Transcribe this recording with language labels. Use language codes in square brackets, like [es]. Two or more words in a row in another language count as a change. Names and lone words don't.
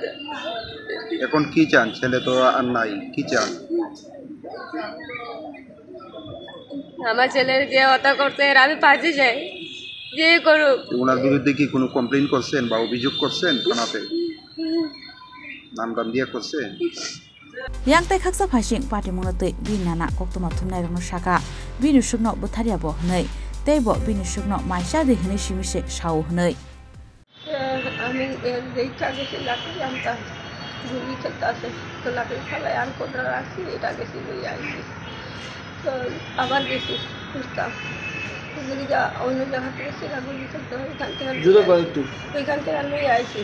[bn] এখন কি চান ছেলে তো আর নাই কি চান আমার ছেলের যে হত্যা করছে এর আমি পাশে যাই যে করুক ওনার বিরুদ্ধে কি কোনো কমপ্লেন করছেন বা অভিযোগ করছেন থানাতে নাম টাম দিয়ে করছেন [trp] yang tai khaksa phasing patimungno tei bini nana koktoma thumnai rokno shaka bini sukno butharia bo hnai tei bo bini sukno maisa de hnai simise shau hnai [bn] আমি দেখা গেছি লাঠি আনতা গুলি খেলতে তো লাঠি ফেলায় আর কোথাও রাখছি এটা গেছি লই আইছি তো আবার গেছি খুঁজতাম যদি যা অন্য জায়গা থেকে সেটা গুলি খেলতে হয় এখান থেকে লই আইছি